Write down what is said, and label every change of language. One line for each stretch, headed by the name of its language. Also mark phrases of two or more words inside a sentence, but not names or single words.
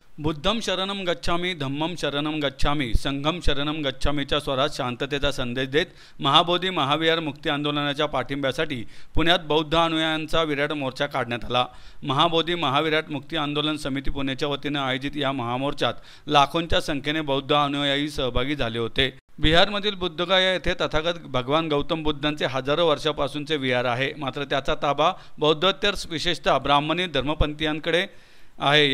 Pali: बुद्धम शरणम गच्छामी, धम्मम शरणम गच्छामी, संघम शरणम
Marathi: गच्छामीच्या स्वरात शांततेचा संदेश देत महाबोधी महाविहार मुक्ती आंदोलनाच्या पाठिंब्यासाठी पुण्यात बौद्ध अनुयायांचा विराट मोर्चा काढण्यात आला। महाबोधी महाविराट मुक्ती आंदोलन समिती पुण्याच्या वतीने आयोजित या महामोर्चात लाखोंच्या संख्येने बौद्ध अनुयायी सहभागी झाले होते। बिहारमधील बुद्धगया येथे तथागत भगवान गौतम बुद्धांचे हजारो वर्षापासूनचे विहार आहे, मात्र त्याचा ताबा बौद्धोत्तर विशेषतः ब्राह्मणी धर्मपंथीयांकडे आहे।